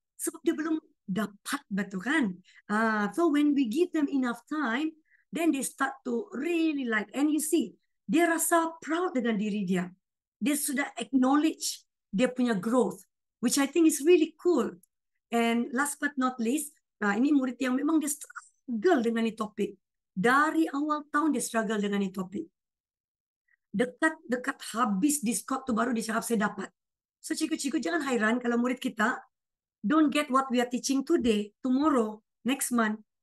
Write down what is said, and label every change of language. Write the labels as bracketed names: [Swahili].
[Malay] Sebab dia belum dapat, betul kan? [English] So when we give them enough time, then they start to really like, and you see, [Malay] dia rasa proud dengan diri dia. Dia sudah acknowledge dia punya growth, [English] which I think is really cool. And last but not least, [Malay] ini murid yang memang dia struggle dengan ini topik. Dari awal tahun dia struggle dengan ini topik. Dekat habis diskot tu baru dia cakap saya dapat. [English] So [Malay] cikgu-cikgu jangan hairan kalau murid kita [English] don't get what we are teaching today, tomorrow, next month.